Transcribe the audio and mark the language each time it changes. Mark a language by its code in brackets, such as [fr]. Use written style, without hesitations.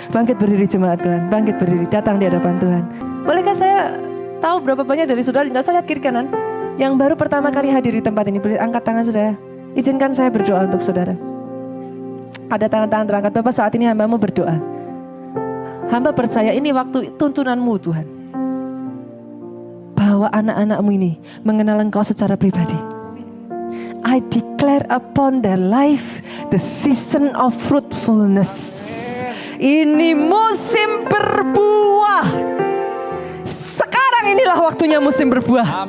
[id] Bangkit berdiri jemaat Tuhan, bangkit berdiri, datang di hadapan Tuhan. Bolehkah saya tahu berapa banyak dari saudara, nggak usah lihat kiri kanan, yang baru pertama kali hadir di tempat ini, boleh angkat tangan saudara. Izinkan saya berdoa untuk saudara. Ada tangan-tangan terangkat, Bapak saat ini hambamu berdoa. Hamba percaya ini waktu tuntunanmu Tuhan. Bahwa anak-anakmu ini mengenal Engkau secara pribadi. [en] I declare upon their life the season of fruitfulness. [id] Ini musim berbuah. Sekarang inilah waktunya musim berbuah.